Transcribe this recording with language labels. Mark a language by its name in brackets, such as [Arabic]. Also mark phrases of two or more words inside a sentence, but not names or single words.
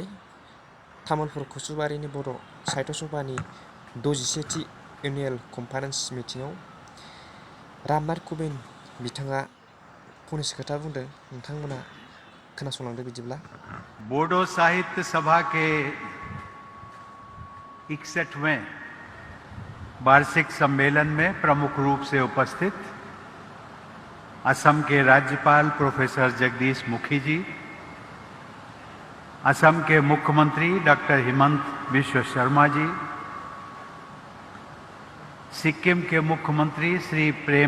[Bodo] तामुलपुर कुसुबारिनि बर' साहित्य सभानि 67थि [English] annual conference [Bodo] मिटिङाव रामनाथ कबिन बिथाङा फंनैसो खोथा बुंदों। नोंथांमोना खोनासंलांदो बिदिब्ला। [Hindi] बोडो साहित्य सभा के 61वें वार्षिक सम्मेलन में प्रमुख रूप से उपस्थित असम के राज्यपाल प्रोफेसर जगदीश मुखी जी, असम के मुख्यमंत्री डॉक्टर हिमंत बिश्व शर्मा जी, सिक्किम के मुख्यमंत्री श्री प्रेम